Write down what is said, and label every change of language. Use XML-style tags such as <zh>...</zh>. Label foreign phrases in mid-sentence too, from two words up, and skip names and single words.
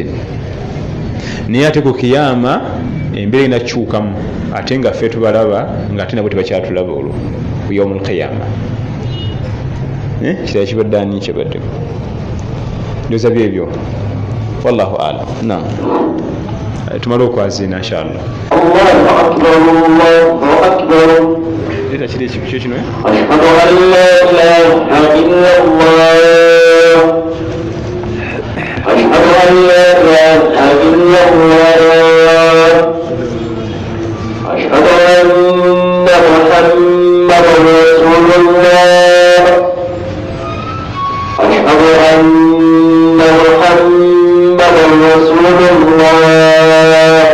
<lg>Naye ate ku kiyama embeera enakyukamu, ate nga ffe tubalaba ng'ate nabo tebakyatulaba olwo ku</lg> <ar>يوم القيامة.</ar> <lg>Kirala kibadde ani kyabaddeko ndowooza byebyo,</lg> <ar>والله أعلم.</ar> <lg>Naam, tumale okwazina inshallah.</lg> <ar>الله أكبر، الله أكبر.</ar> <lg>Leta kiri ekyo kino</lg> <ar>أشهد أن لا إله إلا الله. أشهد أن لا إله إلا الله. أشهد أن محمدا رسول الله. أشهد أن محمدا رسول الله.</ar>